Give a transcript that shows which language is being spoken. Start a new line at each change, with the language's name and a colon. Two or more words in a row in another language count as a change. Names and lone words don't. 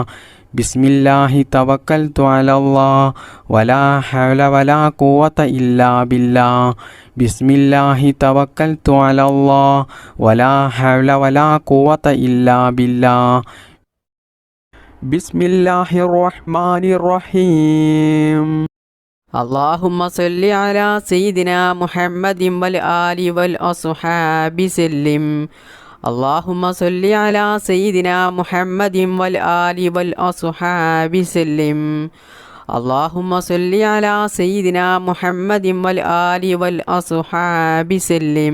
Arabic: بسم الله توكلت على الله ولا حول ولا قوة إلا بالله. بسم الله توكلت على الله ولا حول ولا قوة إلا بالله. بسم الله الرحمن الرحيم. اللهم صل على سيدنا محمد والآل والأصحاب سلم. اللهم صل على سيدنا محمد والآل والأصحاب سلم. اللهم صل على سيدنا محمد والآل والأصحاب سلم.